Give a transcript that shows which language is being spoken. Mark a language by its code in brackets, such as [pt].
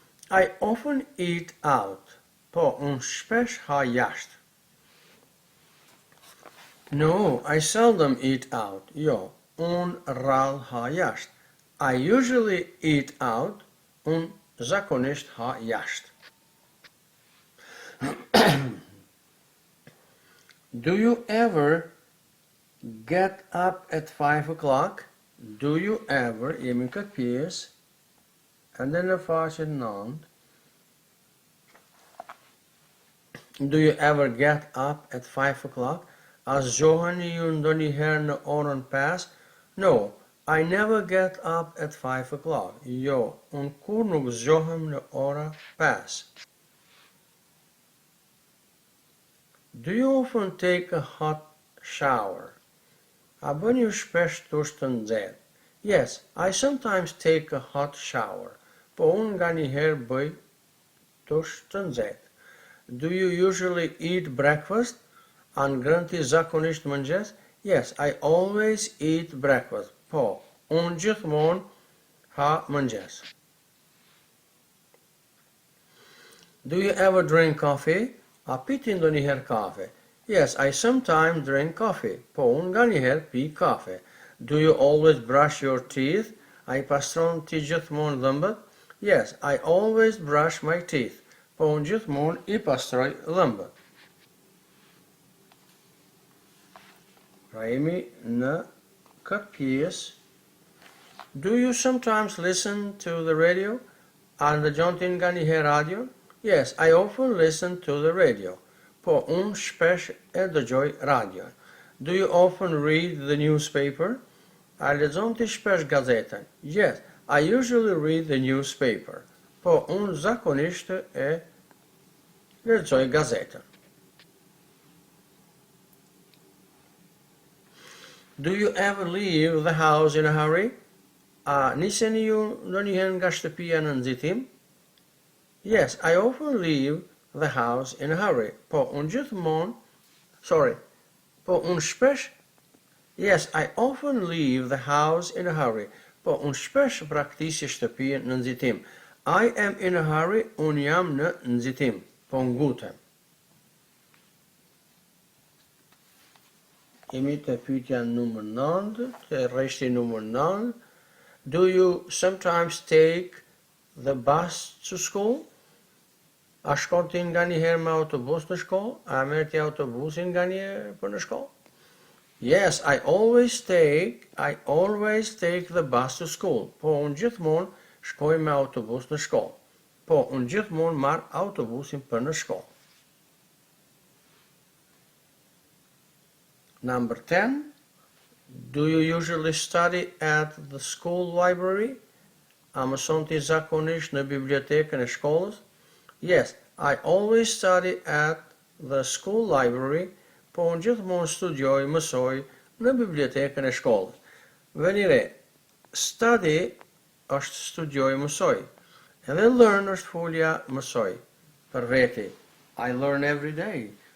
[en] I often eat out. [sq] Po, unë shpesh ha jashtë. [en] No, I seldom eat out. [sq] Jo, unë rrallë ha jashtë. [en] I usually eat out. [sq] Unë zakonisht ha jashtë. [en] Do you ever get up at 5 o'clock? Do you ever, [sq] jemi këtë pjesë, [en] and then [sq] në faqen 9. [en] Do you ever get up at 5 o'clock? [sq] A zgjoheni ju ndonjëherë në orën 5? [en] No, I never get up at 5 o'clock. [sq] Jo, unë kur nuk zgjohem në ora 5. [en] Do you often take a hot shower? [sq] A bën ju shpesh dush të nxehtë? [en] Yes, I sometimes take a hot shower. [sq] Po unë nganjëherë bëj dush të nxehtë. [en] Do you usually eat breakfast? [sq] A ngrën ti zakonisht mëngjes? [en] Yes, I always eat breakfast. [sq] Po, unë gjithmonë ha mëngjes. [en] Do you ever drink coffee? [sq] A piti ndonjëherë kafe? [en] Yes, I sometimes drink coffee. [sq] Po, unë nganjëherë pi kafe. [en] Do you always brush your teeth? [sq] A I pastron ti gjithmonë dhëmbët? [en] Yes, I always brush my teeth. [sq] Po, unë gjithmonë I pastroj dhëmbët. Pra jemi në këtë pjesë. [en] Do you sometimes listen to the radio? [sq] A ndëgjon ti nganjëherë radio? [en] Yes, I often listen to the radio. [sq] Po, unë shpesh e dëgjoj radio. [en] Do you often read the newspaper? [sq] A lexon ti shpesh gazetën? [en] Yes, I usually read the newspaper. [sq] Po, unë zakonisht e lexoj gazetën. [en] Do you ever leave the house in a hurry? [sq] A niseni ju ndonjëherë nga shtëpia në nxitim? [en] Yes, I often leave the house in a hurry. [sq] Po, unë gjithmonë, po, unë shpesh, [en] yes, I often leave the house in a hurry. [sq] Po, unë shpesh praktisje shtëpia në nxitim. [en] I am in a hurry, [sq] unë jam në nxitim. Po, ngutem. Jemi të pyetja numër 9, të rreshti numër 9. [en] Do you sometimes take the bus to school? [sq] A shkon ti nganjëherë me autobus në shkollë? A merr ti autobusin nganjëherë për në shkollë? [en] Yes, I always take the bus to school. [sq] Po, unë gjithmonë shkoj me autobus në shkollë. Po, unë gjithmonë marr autobusin për në shkollë. [en] Number 10. Do you usually study at the school library? [sq] A mëson ti zakonisht në bibliotekën e shkollës? [en] Yes, I always study at the school library, [sq] po unë gjithmonë studioj, mësoj në bibliotekën e shkollës. Veni re, study është studioj, mësoj. Edhe learn është folja mësoj. Për veti, [en] I learn every day.